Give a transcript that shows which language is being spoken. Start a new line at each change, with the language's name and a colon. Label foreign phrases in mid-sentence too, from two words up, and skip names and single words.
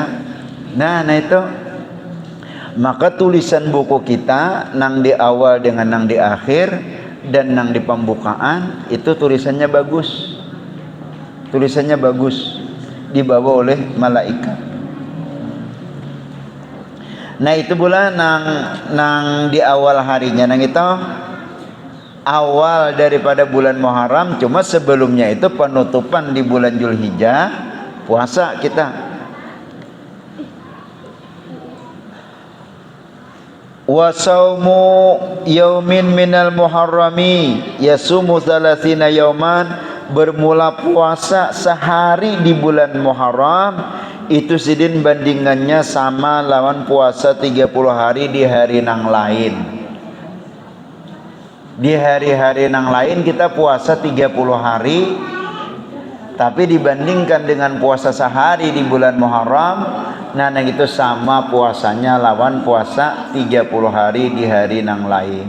Banjar: Nah itu maka tulisan buku kita nang di awal dengan nang di akhir dan nang di pembukaan itu tulisannya bagus. Tulisannya bagus dibawa oleh malaikat. Nah itu pula nang di awal harinya nang itu awal daripada bulan Muharram, cuma sebelumnya itu penutupan di bulan Zulhijjah puasa kita.
Arabic: وصوم يوم من المحرم يصوم 30 يوما,
Banjar: bermula puasa sehari di bulan Muharram itu sidin bandingannya sama lawan puasa 30 hari di hari nang lain. Di hari-hari nang lain kita puasa 30 hari, tapi dibandingkan dengan puasa sehari di bulan Muharram, nah yang itu sama puasanya lawan puasa 30 hari di hari nang lain.